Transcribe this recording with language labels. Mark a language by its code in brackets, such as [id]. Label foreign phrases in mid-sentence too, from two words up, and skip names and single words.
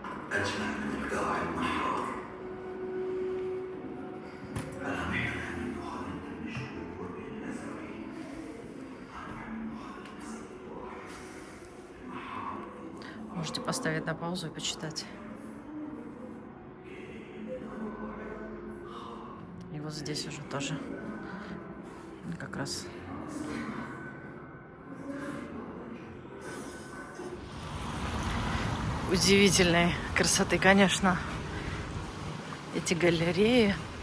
[ar] أجمل من القاع المحار. ألم يحلم أن يخلد النجم البرج الأزرق. [ru] Можете поставить на паузу и почитать. И вот здесь уже тоже как раз удивительной красоты, конечно, эти галереи.